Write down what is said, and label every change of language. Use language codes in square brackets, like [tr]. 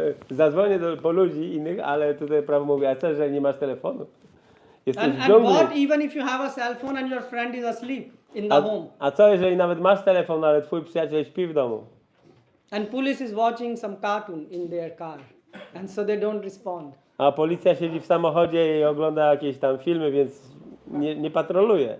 [pl] Zadzwonię po ludzi innych, ale tutaj prawo mówi, a co, że nie masz telefonu? Jesteś w [en] And [pl] dżungli. [en] what even if you have a cell phone and your friend is asleep in the home? [pl] A co, jeżeli nawet masz telefon, ale twój przyjaciel śpi w domu? [en] And police is watching some cartoon in their car. And so they don't respond. [pl] A policja siedzi w samochodzie i ogląda jakieś tam filmy, więc nie patroluje.